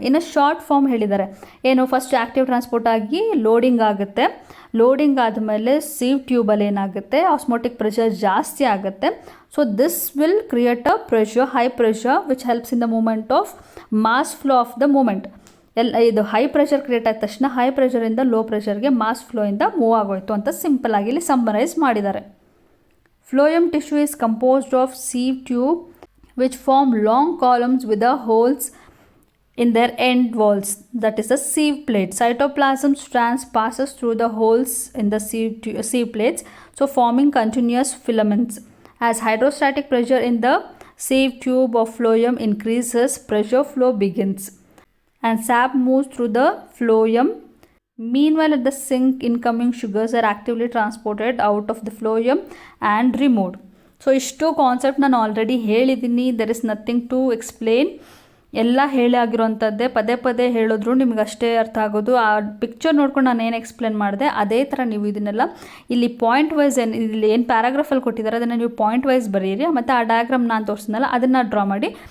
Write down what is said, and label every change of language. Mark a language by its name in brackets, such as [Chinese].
[Kannada] ಇನ್ನು short form ಹೇಳಿದ್ದಾರೆ, ಏನು ಫಸ್ಟ್ ಆ್ಯಕ್ಟಿವ್ ಟ್ರಾನ್ಸ್ಪೋರ್ಟ್ ಆಗಿ ಲೋಡಿಂಗ್ ಆಗುತ್ತೆ, ಲೋಡಿಂಗ್ ಆದಮೇಲೆ ಸೀವ್ ಟ್ಯೂಬಲ್ಲಿ ಏನಾಗುತ್ತೆ, ಆಸ್ಮೋಟಿಕ್ ಪ್ರೆಷರ್ ಜಾಸ್ತಿ ಆಗುತ್ತೆ. [English] So this will create a pressure, high pressure which helps in the movement of mass flow of the movement. [Kannada] ಇದು ಹೈ ಪ್ರೆಷರ್ ಕ್ರಿಯೇಟ್ ಆದ ತಕ್ಷಣ ಹೈ ಪ್ರೆಷರಿಂದ ಲೋ ಪ್ರೆಷರ್ಗೆ ಮಾಸ್ ಫ್ಲೋಯಿಂದ ಮೂವ್ ಆಗೋಯ್ತು ಅಂತ ಸಿಂಪಲ್ ಆಗಿ ಇಲ್ಲಿ ಸಮ್ಮರೈಸ್ ಮಾಡಿದ್ದಾರೆ. [English] Phloem tissue is composed of sieve tube which form long columns with the holes in their end walls, that is the sieve plate. Cytoplasm strands passes through the holes in the sieve plates, so forming continuous filaments. As hydrostatic pressure in the sieve tube of phloem increases, pressure flow begins and sap moves through the phloem. Meanwhile, at the sink, incoming sugars are actively transported out of the phloem and removed. [Kannada] So ಇಷ್ಟು concept ನಾನು already ಹೇಳಿದ್ದೀನಿ, [English] There is nothing to explain. [Kannada] ಎಲ್ಲ ಹೇಳಿ ಆಗಿರೋವಂಥದ್ದೇ, ಪದೇ ಪದೇ ಹೇಳಿದ್ರು ನಿಮ್ಗೆ ಅಷ್ಟೇ ಅರ್ಥ ಆಗೋದು. ಆ ಪಿಕ್ಚರ್ ನೋಡ್ಕೊಂಡು ನಾನು ಏನು ಎಕ್ಸ್ಪ್ಲೇನ್ ಮಾಡಿದೆ ಅದೇ ಥರ ನೀವು ಇದನ್ನೆಲ್ಲ ಇಲ್ಲಿ ಪಾಯಿಂಟ್ ವೈಸ್ ಇಲ್ಲಿ ಏನು ಪ್ಯಾರಾಗ್ರಾಫಲ್ಲಿ ಕೊಟ್ಟಿದ್ದಾರೆ ಅದನ್ನು ನೀವು ಪಾಯಿಂಟ್ ವೈಸ್ ಬರೀರಿ, ಮತ್ತು ಆ ಡಯಾಗ್ರಾಮ್ ನಾನು ತೋರಿಸಿದ್ನಲ್ಲ ಅದನ್ನು ಡ್ರಾ ಮಾಡಿ.